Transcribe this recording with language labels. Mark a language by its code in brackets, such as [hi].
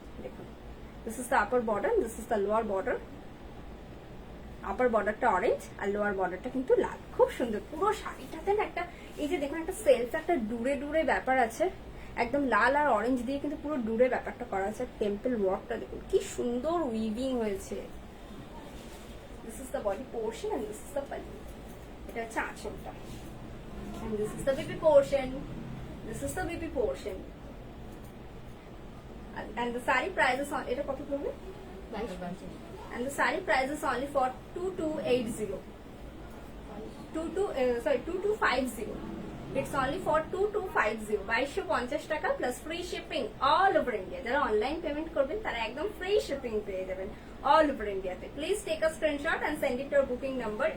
[en] দেখুন, this is the upper border, this is the lower border. [bn] আপার বর্ডারটা orange আর lower বর্ডারটা কিন্তু লাল, খুব সুন্দর। পুরো শাড়িটাতে না একটা, এই যে দেখুন, একটা সেলফ একটা ডুরে ডুরে ব্যাপার আছে, একদম লাল আর অরেঞ্জ দিয়ে কিন্তু পুরো ডুরে ব্যাপারটা করা আছে। টেম্পল ওয়ার্কটা দেখুন কি সুন্দর উইভিং হয়েছে। [en] This is the body portion and this is the pallu. [bn] এটা হচ্ছে আঁচলটা। [en] And this is the BP portion. This is the BP portion. And the saree price is on, [bn] এটা কত পড়বে? [en] 22. And the saree price is only for 2280. 2250. It's only for 2250. [bn] 2250 টাকা [en] plus free shipping all over India. [bn] যারা online payment করবেন তারা একদম free shipping পেয়ে যাবেন [en] all over India. Please take a screenshot and send it to our booking number.